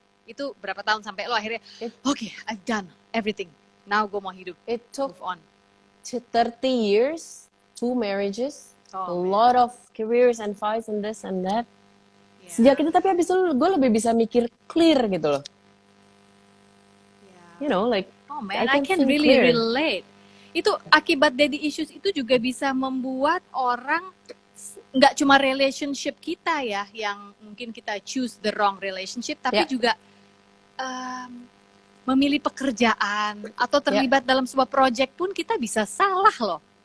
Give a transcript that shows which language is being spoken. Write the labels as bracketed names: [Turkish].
[Indonesian] Itu berapa tahun sampai lo akhirnya, oke, [English] I've done everything. [Indonesian] Now gue mau hidup. [English] It took move on. 30 years, 2 marriages, a lot of careers and fights and this and that. Yeah. [Indonesian] Sejak itu, tapi habis itu gue lebih bisa mikir clear gitu loh. [English] Yeah. You know, like, oh man, I can really relate. [Indonesian] Itu akibat daddy issues itu juga bisa membuat orang nggak cuma relationship kita ya, yang mungkin kita [English] choose the wrong relationship, [Indonesian] tapi juga memilih pekerjaan atau terlibat dalam sebuah project pun kita bisa salah loh.